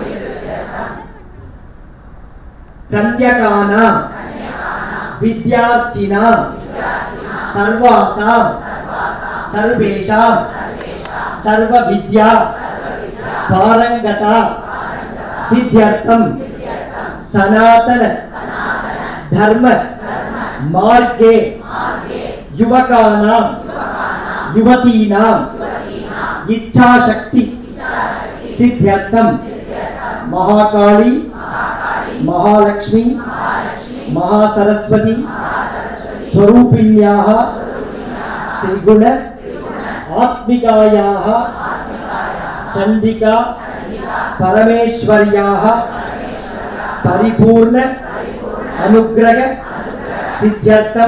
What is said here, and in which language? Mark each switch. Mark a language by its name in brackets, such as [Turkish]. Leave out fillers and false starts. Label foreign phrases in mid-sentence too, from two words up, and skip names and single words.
[Sanskrit] कन्यकानां विद्यार्थिनां सर्वासां सर्वेषां सर्व विद्या पारङ्गता सिद्ध्यर्थं सनातन धर्म मार्गे युवकानां युवतीनां इच्छाशक्ति सिद्ध्यर्थं महाकाली महालक्ष्मी महासरस्वती स्वरूपिण्याः त्रिगुण आत्मिकायाः चंडिका परमेश्वर्याः परिपूर्ण अनुग्रह सिद्ध्यर्थम